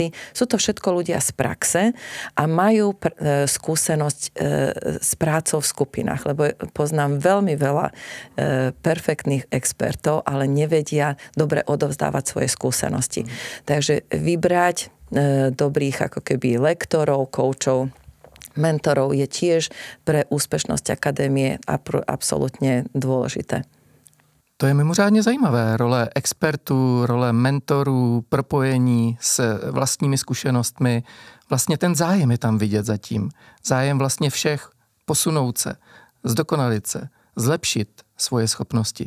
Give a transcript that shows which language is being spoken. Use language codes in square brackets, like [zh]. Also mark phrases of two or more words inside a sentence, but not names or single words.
[sk] Sú to všetko ľudia z praxe a majú skúsenosť s prácou v skupinách, lebo poznám veľmi veľa perfektných expertov, ale nevedia dobre odovzdávať svoje skúsenosti. Takže vybrať dobrých ako keby lektorov, koučov, mentorov je tiež pre úspešnosť akadémie absolútne dôležité. [cs] To je mimořádně zajímavé. Role expertů, role mentorů, propojení s vlastními zkušenostmi. Vlastně ten zájem je tam vidět zatím. Zájem vlastně všech posunout se, zdokonalit se, zlepšit svoje schopnosti.